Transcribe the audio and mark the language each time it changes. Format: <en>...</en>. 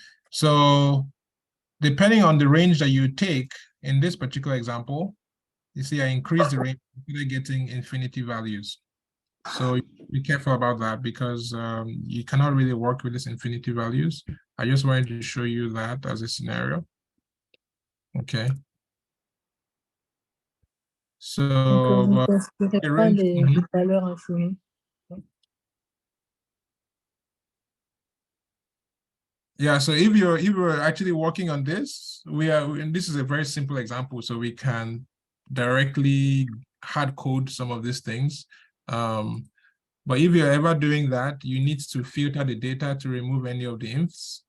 <en>So depending on the range that you take, in this particular example, you see I increased the range, you're getting infinity values. So be careful about that because you cannot really work with these infinity values. I just wanted to show you that as a scenario. Okay. So</en> <fr>Donc, vous ne considérez pas les valeurs infinies.</fr> <en>Yeah, so if you're actually working on this, and this is a very simple example, so we can directly hard code some of these things. But if you're ever doing that, you need to filter the data to remove any of the infs.</en>